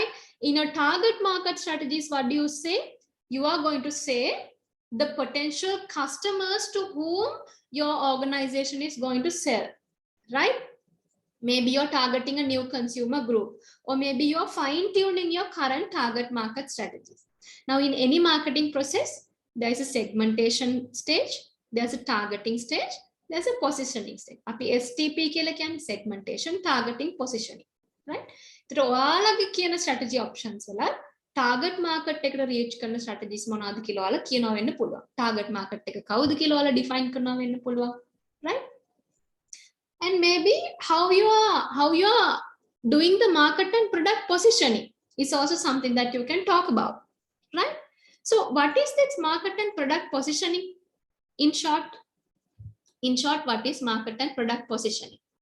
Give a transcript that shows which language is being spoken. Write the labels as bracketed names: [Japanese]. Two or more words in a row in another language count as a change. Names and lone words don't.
[English] In your target market strategies, what do you say? You are going to say the potential customers to whom your organization is going to sell, right? Maybe you're targeting a new consumer group, or maybe you're fine-tuning your current target market strategies. Now, in any marketing process, there's a segmentation stage, there's a targeting stage, there's a positioning stage. [Sinhala] Api STP කියලා කියන්නේ [English] segmentation, targeting, positioning, right? [Sinhala] ඒතර ඔයාලගේ කියන [English] strategy options [Sinhala] වල [English] target market [Sinhala] එකට reach කරන strategies මොනවද කියලා ඔයාලා කියනවා වෙන්න පුළුවන්. [English] Target market [Sinhala] එක කවුද කියලා ඔයාලා define කරනවා වෙන්න පුළුවන්, right? [English] And maybe how you are doing the market and product positioning is also something that you can talk about, right? So what is this market and product positioning? In short, what is market and product positioning?